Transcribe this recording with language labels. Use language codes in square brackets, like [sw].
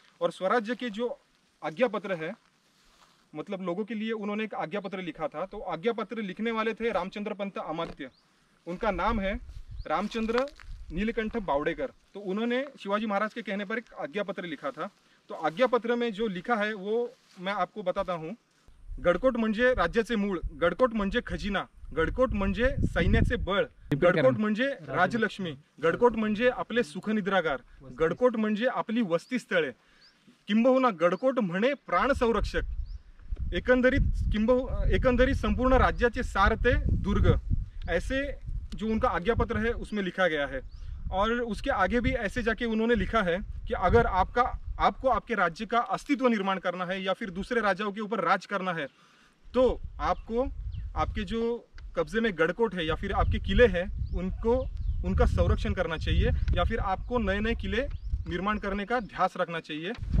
[hi] और स्वराज्य के जो आज्ञा पत्र है, मतलब लोगों के लिए उन्होंने एक आज्ञा पत्र लिखा था. तो आज्ञा पत्र लिखने वाले थे रामचंद्र पंत अमात्य. उनका नाम है रामचंद्र नीलकंठ बावड़ेकर. तो उन्होंने शिवाजी महाराज के कहने पर एक आज्ञा पत्र लिखा था. तो आज्ञा पत्र में जो लिखा है वो मैं आपको बताता हूँ. [mr] गडकोट म्हणजे राज्याचे मूळ, गडकोट म्हणजे खजिना, गडकोट म्हणजे सैन्याचे बळ, गडकोट म्हणजे राजलक्ष्मी, गडकोट म्हणजे आपले सुखनिद्रागार, गडकोट म्हणजे आपली वस्तीस्थळे, किंबहुना गडकोट म्हणे प्राण संरक्षक. एकंदरीत संपूर्ण राज्याचे सार ते दुर्ग. [hi] ऐसे जो उनका आज्ञा पत्र है उसमें लिखा गया है. और उसके आगे भी ऐसे जाके उन्होंने लिखा है कि अगर आपको आपके राज्य का अस्तित्व निर्माण करना है या फिर दूसरे राजाओं के ऊपर राज करना है, तो आपको आपके जो कब्जे में गडकोट है या फिर आपके किले हैं उनका संरक्षण करना चाहिए, या फिर आपको नए नए किले निर्माण करने का ध्यास रखना चाहिए.